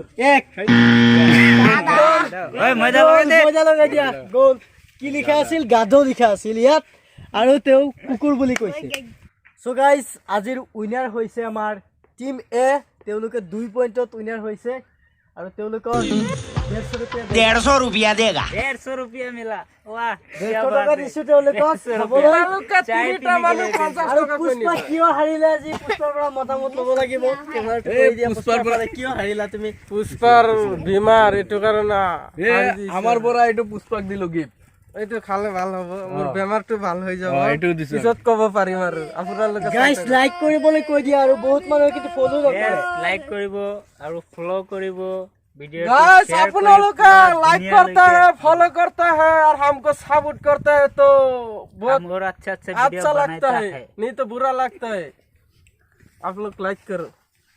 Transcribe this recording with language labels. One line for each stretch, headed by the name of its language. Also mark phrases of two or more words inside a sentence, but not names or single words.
Assamese: 1 মজা লগাই দিয়া। গ'ল। কি লিখা আছিল? গাধ লিখা আছিল ইয়াত, আৰু তেওঁ কুকুৰ বুলি কৈছে।
English: so guys,
Assamese: আজিৰ উইনাৰ হৈছে আমাৰ টিম এ। তেওঁলোকে 2 পইণ্টত উইনাৰ হৈছে, আৰু তেওঁলোকৰ
Hindi: 150 रुपया देगा। 150 रुपया मिला। वाह,
Assamese: 150 টকা দিছো তেওঁলোকক খাবলৈ। আৰু পুষ্পা কিয় হাৰিলে আজি? পুষ্পাৰ পৰা মতামত ল'ব লাগিব। কেমেৰাটো কৈ দিয়া, পুষ্পাৰ পৰা কিয় হাৰিলা তুমি? পুষ্পাৰ বেমাৰ, এইটো কাৰণে আমাৰ পৰা এইটো পুষ্পাক দিলো গিফ্ট। এইটো খালে ভাল হ'ব, মোৰ বেমাৰটো ভাল হৈ যাব, পিছত ক'ব পাৰিম। আৰু আপোনালোকে গাইজ লাইক কৰিবলৈ কৈ দিয়া, আৰু বহুত মানুহে কিন্তু ফলো নকৰে। লাইক কৰিব আৰু ফলো কৰিব वीडियो।
Hindi: गाइस आप लोग लाइक करता है, फॉलो करता है और हमको सपोर्ट करता है तो बहुत अच्छा वीडियो अच्छा लगता बनाता है, नहीं तो बुरा लगता है। आप लोग लाइक करो।